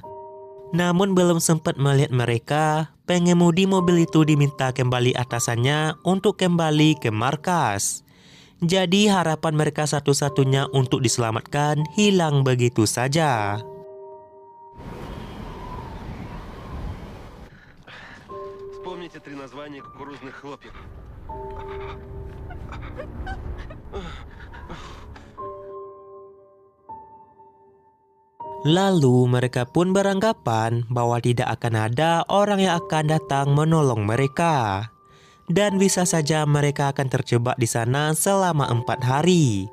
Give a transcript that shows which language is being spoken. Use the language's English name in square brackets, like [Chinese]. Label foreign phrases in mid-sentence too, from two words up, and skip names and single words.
[Indonesian] Namun belum sempat melihat mereka, pengemudi mobil itu diminta kembali atasannya untuk kembali ke markas. Jadi harapan mereka satu-satunya untuk diselamatkan hilang begitu saja. [Russian] 73 названия кукурузных хлопьев. [Indonesian] Lalu mereka pun beranggapan bahwa tidak akan ada orang yang akan datang menolong mereka. Dan bisa saja mereka akan terjebak di sana selama 4 hari.